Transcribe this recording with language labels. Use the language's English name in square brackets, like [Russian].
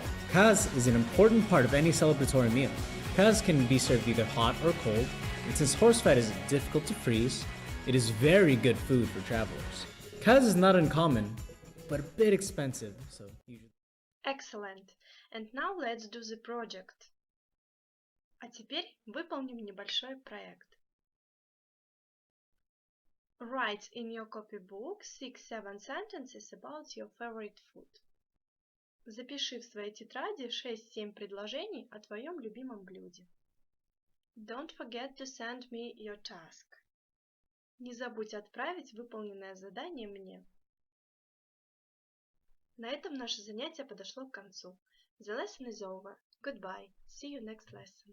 [English] Kaz is an important part of any celebratory meal. Kaz can be served either hot or cold, and since horse fat is difficult to freeze, it is very good food for travelers. Kaz is not uncommon, but a bit expensive, so usually. Excellent. And now let's do the project. [Russian] А теперь выполним небольшой проект. [English] Write in your copybook 6-7 sentences about your favorite food. [Russian] Запиши в своей тетради 6-7 предложений о твоем любимом блюде. [English] Don't forget to send me your task. [Russian] Не забудь отправить выполненное задание мне. На этом наше занятие подошло к концу. [English] The lesson is over. Goodbye. See you next lesson.